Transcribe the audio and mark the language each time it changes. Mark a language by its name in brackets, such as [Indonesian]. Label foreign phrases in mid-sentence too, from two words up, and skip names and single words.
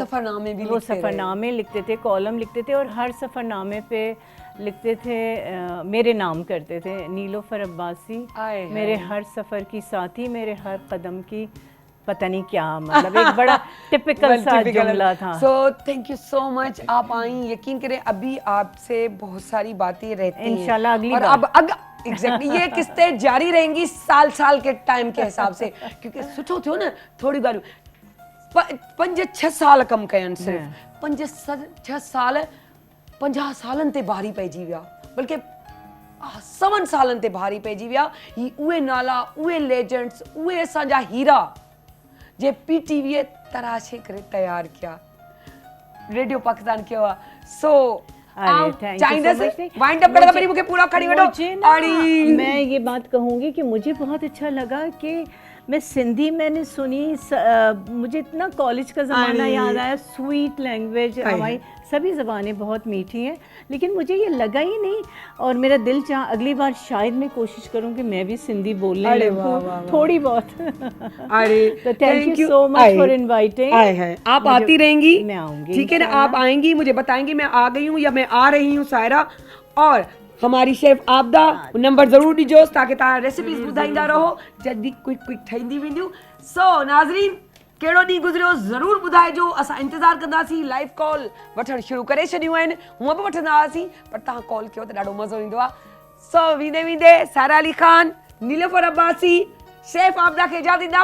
[Urdu] سفرنامے لکھتے تھے، کالم لکھتے تھے، اور ہر سفرنامے پہ لکھتے تھے، میرے نام کرتے تھے، نیلوفر عباسی میرے ہر سفر کی ساتھی، میرے ہر قدم کی پتا نہیں کیا، مطلب ایک بڑا ٹپیکل سا جملہ تھا. [English] so thank you so much, [Urdu] آپ آئیں. یقین کریں، ابھی آپ سے بہت ساری باتیں رہتی ہیں ان شاء اللہ اگلی اور اب ایگزیکٹلی یہ قسطیں جاری رہیں گی سال کے ٹائم کے حساب سے، کیونکہ [Sindhi] सुठो थियो ना, थोड़ी ॻाल्हियूं 5-6 साल कम कयनि, सिर्फ़ 5-6 साल 50 सालनि ते भारी पइजी विया, बल्कि 7 सालनि ते भारी पइजी विया। ही उहे नाला, उहे लेजेंड्स, उहे असांजा हीरा जे PTV तराशे करे तैयार किया, रेडियो पाकिस्तान कयो आहे। सो [English] वाइंड अप [Sindhi] करदा, [Urdu] मुझे पूरा [Sindhi] खड़ी वठो। [Urdu] میں یہ بات کہوں گی کہ مجھے بہت اچھا لگا کہ میں سندھی میں نے سنی، مجھے اتنا کالج کا زمانہ یاد آیا, [English] sweet language, [Urdu] ، ہماری سبھی زبانیں بہت میٹھی ہیں، لیکن مجھے یہ لگا ہی نہیں. اور میرا دل چاہ اگلی بار شاید میں کوشش کروں کہ میں بھی سندھی بولنے لگوں تھوڑی بہت. [English] तो thank you so much for inviting. [Urdu] آپ آتی رہیں گی, میں آؤں گی, ٹھیک ہے نا? آپ آئیں گی، مجھے بتائیں گی میں آ گئی ہوں یا میں آ رہی ہوں سائرہ. [Sindhi] और हमारी शेफ आपदा नंबर ज़रूर ॾिजो ताकि तव्हां रेसिपीज़ ॿुधाईंदा रहो जल्दी क्विक ठहींदी वेंदियूं। सो नाज़रीन, कहिड़ो ॾींहुं गुज़रियो ज़रूरु ॿुधाइजो, असां इंतज़ारु कंदासीं। लाइव कॉल वठणु शुरू करे छॾियूं आहिनि, हूअं बि वठंदा हुआसीं, पर तव्हां कॉल कयो त ॾाढो मज़ो ईंदो आहे। सो वेंदे सारा अली खान, नीलोफर अब्बासी, शेफ आपदा खे इजाज़त ॾींदा।